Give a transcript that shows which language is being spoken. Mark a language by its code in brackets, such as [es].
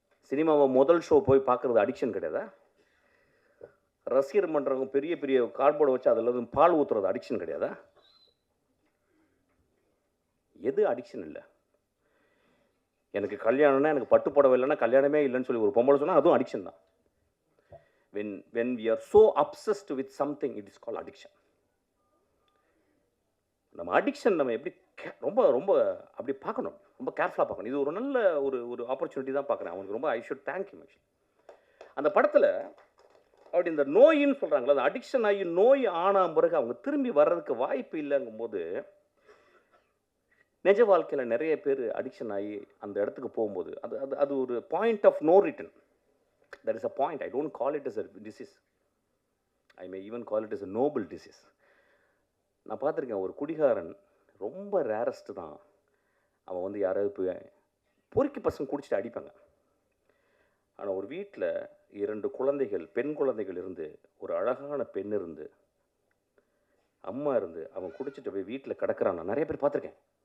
[ta] சினிமாவை முதல் ஷோ போய் பார்க்குறது அடிக்ஷன் கிடையாதா? ரசிகர் மன்றவங்க பெரிய பெரிய கார்ட்போர்டை வச்சு அதில் வந்து பால் ஊற்றுறது அடிக்ஷன் கிடையாதா? எது அடிக்ஷன் இல்லை? எனக்கு கல்யாணம்னா எனக்கு பட்டு புடவை இல்லைன்னா கல்யாணமே இல்லைன்னு சொல்லி ஒரு பொம்பளை சொன்னால் அதுவும் அடிக்ஷன் தான். [en] when we are so obsessed with something, it is called addiction. [ta] நம்ம அடிக்ஷன் நம்ம எப்படி ரொம்ப ரொம்ப அப்படி பார்க்கணும், ரொம்ப கேர்ஃபுல்லாக பார்க்கணும். இது ஒரு நல்ல ஒரு ஆப்பர்ச்சுனிட்டி தான் பார்க்குறேன். அவனுக்கு ரொம்ப [en] I should thank you. [ta] அந்த படத்தில் அப்படி இந்த நோயின்னு சொல்கிறாங்களா, அந்த அடிக்ஷன் ஆகி நோய் ஆன பிறகு அவங்க திரும்பி வர்றதுக்கு வாய்ப்பு இல்லைங்கும் போது, நிஜ வாழ்க்கையில் நிறைய பேர் அடிக்ஷன் ஆகி அந்த இடத்துக்கு போகும்போது அது அது அது ஒரு [en] Point of no return. There is a point. I don't call it as a disease. I may even call it as a noble disease. [ta] நான் பார்த்துருக்கேன், ஒரு குடிகாரன் ரொம்ப ரேரஸ்ட்டு தான். அவன் வந்து யாராவது போய் பொறுக்கி பசங்க குடிச்சிட்டு அடிப்பாங்க. ஆனால் ஒரு வீட்டில் 2 குழந்தைகள், பெண் குழந்தைகள் இருந்து, ஒரு அழகான பெண் இருந்து, அம்மா இருந்து, அவன் குடிச்சிட்டு போய் வீட்டில் கிடக்கிறான். நான் நிறைய பேர் பார்த்துருக்கேன்.